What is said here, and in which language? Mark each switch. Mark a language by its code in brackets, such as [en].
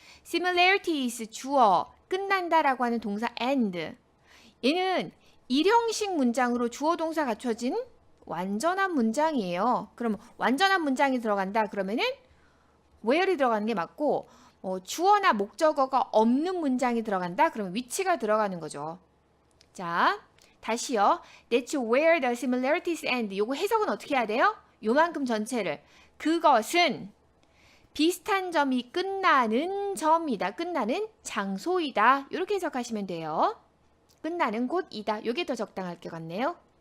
[ko] similarities 주어 끝난다라고 하는 동사 and 얘는 일형식 문장으로 주어 동사 갖춰진 완전한 문장이에요. 그럼 완전한 문장이 들어간다 그러면은 where이 들어가는 게 맞고 주어나 목적어가 없는 문장이 들어간다 그러면 위치가 들어가는 거죠. 자 다시요. [en] That's where the similarities end. [ko] 요거 해석은 어떻게 해야 돼요? 요만큼 전체를 그것은 비슷한 점이 끝나는 점이다. 끝나는 장소이다. 이렇게 해석하시면 돼요. 끝나는 곳이다. 이게 더 적당할 것 같네요.